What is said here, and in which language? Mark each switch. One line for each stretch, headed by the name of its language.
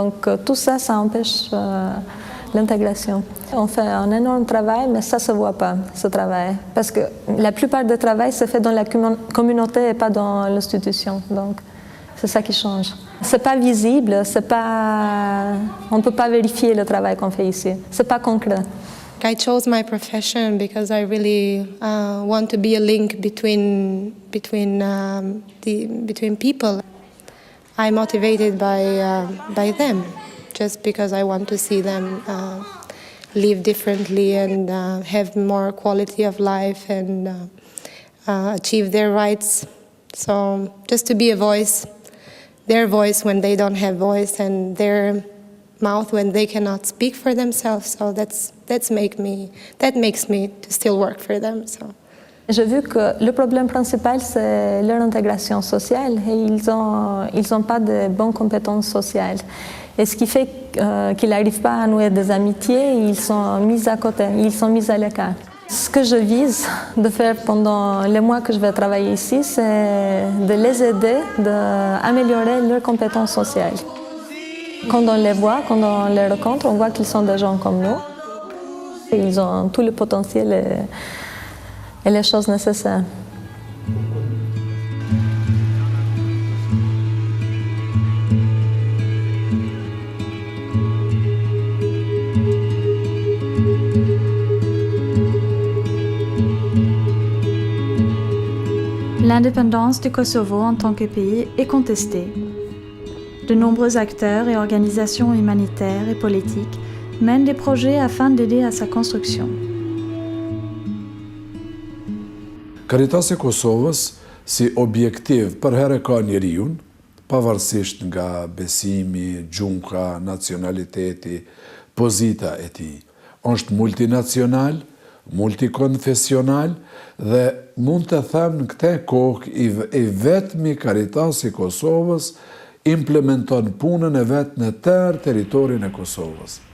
French: Donc, tout ça, ça empêche l'intégration. On fait un énorme travail, mais ça ne se voit pas, ce travail. Parce que la plupart du travail se fait dans la communauté et pas dans l'institution. Donc, c'est ça qui change. Ce n'est pas visible, on ne peut pas vérifier le travail qu'on fait ici. Ce n'est pas concret.
English: I chose my profession because I really want to be a link between people. I'm motivated by them, just because I want to see them live differently and have more quality of life and achieve their rights. So just to be a voice, their voice when they don't have voice, and their mouth when they cannot speak for themselves. So that makes me to still work for them. So.
French: J'ai vu que le problème principal, c'est leur intégration sociale, et ils ont pas de bonnes compétences sociales. Et ce qui fait qu'ils n'arrivent pas à nouer des amitiés, ils sont mis à côté, ils sont mis à l'écart. Ce que je vise de faire pendant les mois que je vais travailler ici, c'est de les aider, d'améliorer leurs compétences sociales. Quand on les voit, quand on les rencontre, on voit qu'ils sont des gens comme nous. Et ils ont tout le potentiel et les choses nécessaires. L'indépendance du Kosovo en tant que pays est contestée. De nombreux acteurs et organisations humanitaires et politiques mènent des projets afin d'aider à sa construction.
Albanian: Karitasi e Kosovës si objektiv për herë ka njeriun, pavarësisht nga besimi, gjunka, nacionaliteti, pozita e tij. Është multinacional, multikonfesional dhe mund të them në këtë kohë i vetmi Karitasi i Kosovës implementon punën e vetë në tërë teritorin e Kosovës.